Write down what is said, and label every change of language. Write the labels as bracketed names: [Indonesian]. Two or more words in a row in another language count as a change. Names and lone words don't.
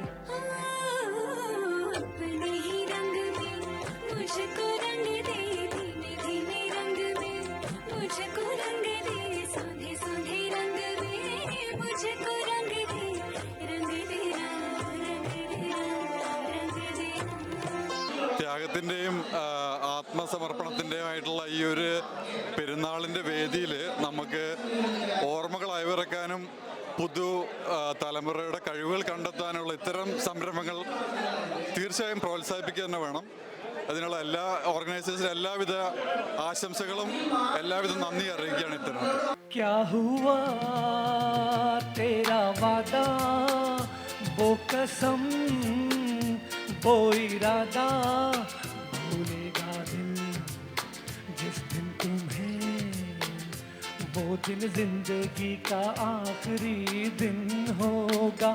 [Hindi] अपने ही रंग में मुझको रंग दे, धीमे धीमे रंग में मुझको रंग दे, सोंधे सोंधे रंग में मुझको रंग दे, रंग दे रंग दे रंग दे। [Malayalam] ത്യാഗത്തിൻ്റെയും ആത്മസമർപ്പണത്തിൻ്റെയുമായിട്ടുള്ള ഈ ഒരു പെരുന്നാളിൻ്റെ വേദിയിൽ നമുക്ക് ഓർമ്മകൾ അയവിറക്കാനും പുതു തലമുറയുടെ കഴിവുകൾ കണ്ടെത്താനുള്ള ഇത്തരം സംരംഭങ്ങൾ തീർച്ചയായും പ്രോത്സാഹിപ്പിക്കുക തന്നെ വേണം. അതിനുള്ള എല്ലാ ഓർഗനൈസേഴ്സിനും എല്ലാവിധ ആശംസകളും എല്ലാവിധ നന്ദി അറിയിക്കുകയാണ് ഇത്തരം. [Hindi] क्या हुआ तेरा वादा, वो कसम वो इरादा, भूलेगा दिल जिस दिन तुम्हें, वो दिन जिंदगी का आखिरी दिन होगा।